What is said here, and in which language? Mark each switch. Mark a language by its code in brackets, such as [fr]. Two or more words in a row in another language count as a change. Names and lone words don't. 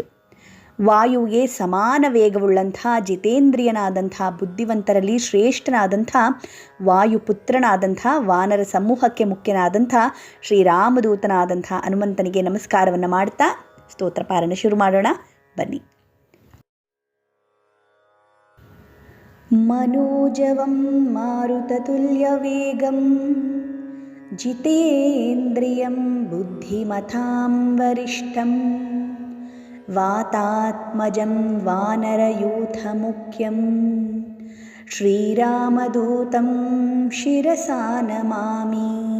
[kn] ವಾಯುವಿಗೆ ಸಮಾನ ವೇಗವುಳ್ಳಂಥ ಜಿತೇಂದ್ರಿಯನಾದಂಥ ಬುದ್ಧಿವಂತರಲ್ಲಿ ಶ್ರೇಷ್ಠನಾದಂಥ ವಾಯುಪುತ್ರನಾದಂಥ ವಾನರ ಸಮೂಹಕ್ಕೆ ಮುಖ್ಯನಾದಂಥ ಶ್ರೀರಾಮದೂತನಾದಂಥ ಹನುಮಂತನಿಗೆ ನಮಸ್ಕಾರವನ್ನು ಮಾಡ್ತಾ ಸ್ತೋತ್ರ ಪಾರಾಯಣ ಶುರು ಮಾಡೋಣ ಬನ್ನಿ. [sa] मनोजवं मारुततुल्यवेगं जितेन्द्रियं बुद्धिमतां वरिष्ठं वातात्मजं वानरयूथमुख्यं श्रीरामदूतं शिरसा नमामि.